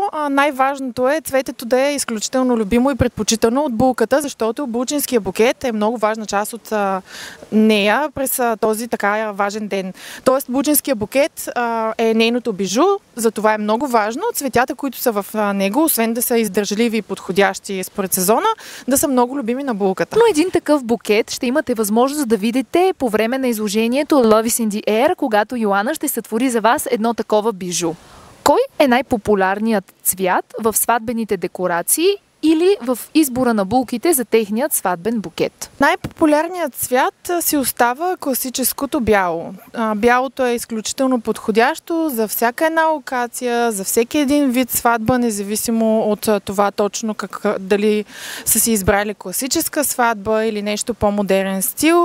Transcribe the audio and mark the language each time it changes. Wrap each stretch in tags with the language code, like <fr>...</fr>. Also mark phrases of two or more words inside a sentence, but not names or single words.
<bg>Най-важното е цветето да е изключително любимо и предпочитано от булката, защото булчинския букет е много важна част от нея през този така важен ден. Тоест булчинския букет е нейното бижу, затова е много важно цветята, които са в него, освен да са издържливи и подходящи според сезона, да са много любими на булката. Но един такъв букет ще имате възможност да видите по време на изложението Love is in the Air, когато Йоана ще сътвори за вас едно такова бижу. Кой е най-популярният цвят в сватбените декорации или в избора на булките за техният сватбен букет? Най-популярният цвят си остава класическото бяло. Бялото е изключително подходящо за всяка една локация, за всеки един вид сватба, независимо от това точно дали са си избрали класическа сватба или нещо по-модерен стил.</bg>